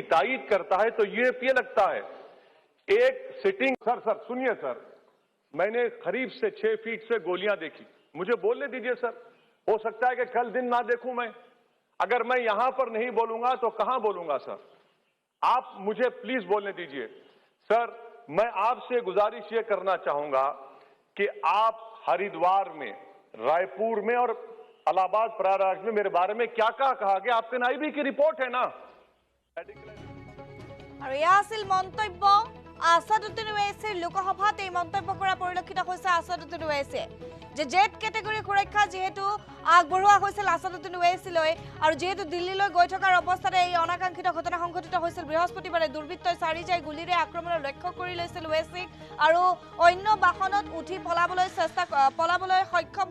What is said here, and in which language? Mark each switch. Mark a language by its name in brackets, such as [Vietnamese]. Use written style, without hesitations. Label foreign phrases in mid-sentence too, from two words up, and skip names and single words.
[Hindi] तारीफ करता है तो UAPA लगता है एक सिटिंग सर सुनिए सर मैंने करीब से 6 फीट से गोलियां देखी मुझे बोलने दीजिए सर हो सकता है कि कल दिन ना देखूं मैं अगर मैं यहां पर नहीं बोलूंगा तो कहां बोलूंगा सर आप मुझे प्लीज बोलने दीजिए सर मैं आपसे गुजारिश ये करना चाहूंगा कि आप हरिद्वार में रायपुर में और इलाहाबाद प्रयागराज में मेरे बारे में क्या कहा गया आपके NIB की रिपोर्ट है ना [Assamese] মন্তব্য আসাদুদ্দিন ওৱেইছে লোকসভাত এই মন্তব্য কৰা পৰিলক্ষিত হৈছে আসাদুদ্দিন ওৱেইছে যে জেড কেটেগৰী সুৰক্ষা যেহেতু আগবঢ়োৱা হৈছিল আসাদুদ্দিন ওৱেইছলৈ আৰু যেহেতু দিল্লীলৈ গৈ থকাৰ অৱস্থাতে এই অনাকা আকাংক্ষিত ঘটনা সংঘটিত হৈছিল বৃহস্পতিবাৰে দুৰ্বৃত্তই চাৰিজাই গুলীৰে আক্ৰমণৰ লক্ষ্য কৰি লৈছিল ওৱেচিক আৰু অন্য বাহনত উঠি পলাবলৈ সক্ষম